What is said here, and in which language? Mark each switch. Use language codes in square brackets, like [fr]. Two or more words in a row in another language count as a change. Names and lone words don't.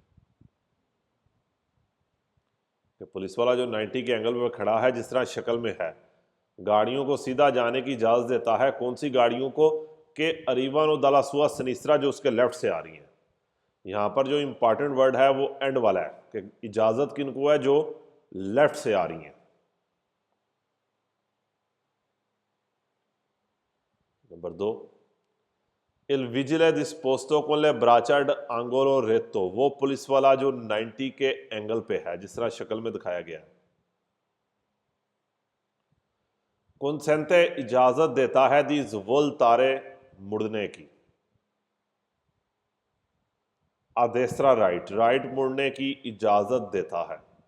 [ur] کہ پولیس والا جو 90 کے اینگل پہ کھڑا ہے جس طرح شکل میں ہے، گاڑیوں کو سیدھا جانے کی اجازت دیتا ہے، کون سی گاڑیوں کو؟ کہ [it] arrivano dalla sua sinistra [ur] جو اس کے لیفٹ سے آ رہی ہیں۔ یہاں پر جو [en] important word [ur] ہے وہ اینڈ والا ہے، کہ اجازت کن کو ہے؟ جو لیفٹ سے آ رہی ہیں۔ نمبر 2، [it] il vigile disposto con le braccia ad angolo retto، [ur] وہ پولیس والا جو 90 کے اینگل پہ ہے جس طرح شکل میں دکھایا گیا ہے، کنسینتے اجازت دیتا ہے [it] di svoltare [ur] مڑنے کی، [it] a destra [ur] رائٹ، رائٹ مڑنے کی اجازت دیتا ہے،